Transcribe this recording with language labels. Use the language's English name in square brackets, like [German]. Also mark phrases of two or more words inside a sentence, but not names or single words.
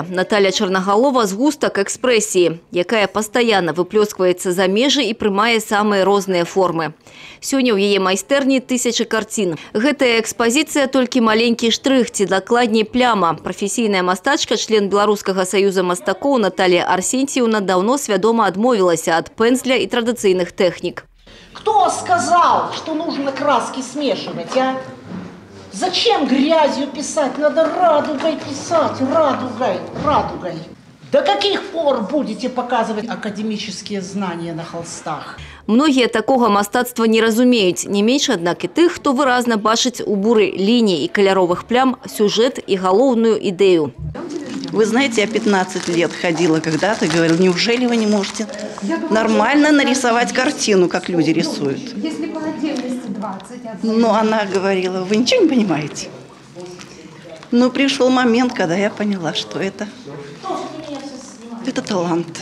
[Belarusian] Наталя Чарнагалова – згустак экспрэсіі, якая пастаянна выплёскваецца за межы і прымае самыя розныя формы. Сёння ў яе майстэрні тысячы карцін. Гэтая экспазіцыя толькі маленькі штрых, ці дакладней пляма. Прафесійная мастачка, член Беларускага саюза мастакоў Наталья Арсентьевна даўно свядома адмовілася ад пэндзля і традыцыйных тэхнік. [Russian] Кто сказал, что нужно краски смешивать, а? Зачем грязью писать? Надо радугой писать, радугой, радугой. До каких пор будете показывать академические знания на холстах? [Belarusian] Многія такога мастацтва не разумеюць, не менш, аднак і тых, хто выразна бачыць у буры ліній і каляровых плям сюжет і галоўную ідэю. [Russian] Вы знаете, я 15 лет ходила когда-то и говорила, неужели вы не можете нормально нарисовать картину, как люди рисуют? Если по отдельности 20. Но она говорила, вы ничего не понимаете. Но пришел момент, когда я поняла, что это талант.